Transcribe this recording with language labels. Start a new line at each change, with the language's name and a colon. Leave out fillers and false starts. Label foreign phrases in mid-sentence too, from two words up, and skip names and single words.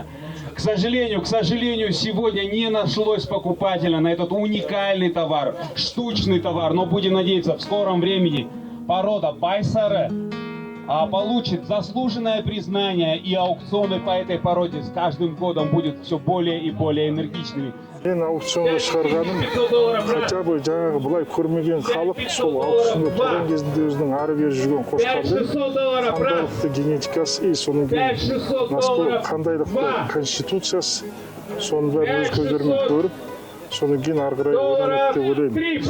Russian: К сожалению, сегодня не нашлось покупателя на этот уникальный товар, штучный товар, но будем надеяться, в скором времени порода Байсаре получит заслуженное признание, и аукционы по этой породе с каждым годом будут все более и более энергичными.
Kazakh: Мен аукционға шығарғаным,
Russian: хотя бы
Kazakh: жаңағы бұлай көрмеген халық сол аукционда тұрған кезінде өзінің ары бері жүрген қошқардың қандайлықты генетикасы и соның кейін қандайлықты конституциясы соның бәрін өз көздерімен көріп, соның кейін ары қарай ойланады деп ойлаймын.